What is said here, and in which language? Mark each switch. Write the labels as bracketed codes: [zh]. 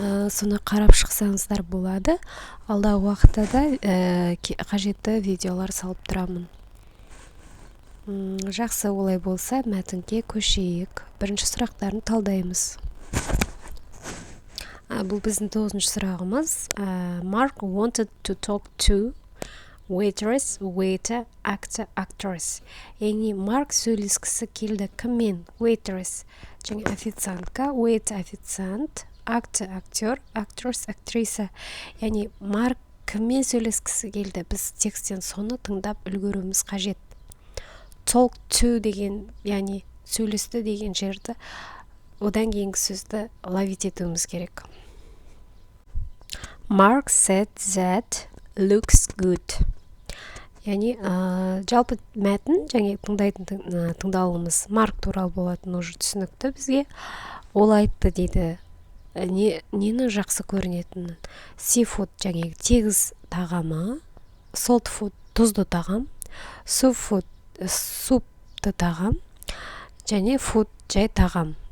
[kk] Соны қарап шықсаңыздар болады. Алдағы уақытта да қажетті видеолар салып тұрамын. Жақсы, олай болса, мәтінге көшейік. Бірінші сұрақтарын талдаймыз. Бұл біздің 9-шы сұрағымыз. [en] Mark wanted to talk to waitress, waiter, actor, actress. [kk] Яғни Марк сөйлескісі келді. Кіммен? Waitress, және официантка, waiter, официант, actor, актер, actress, актриса. Яғни Марк кіммен сөйлескісі келді? Біз тексттен соны тыңдап үлгеруіміз қажет. Talk to деген, яғни сөйлесті деген жерді, одан кейінгі сөзді ловить етуіміз керек. [en] Mark said that looks good. [kk] Яғни жалпы мәтін және тыңдайтын тыңдалымыз Марк туралы болатын уже түсінікті бізге. Ол айтты дейді, нені жақсы көрінетінін. Seafood және тегіз тағамы, salt food тұзды тағам, soup food супты тағам, және food жай тағам.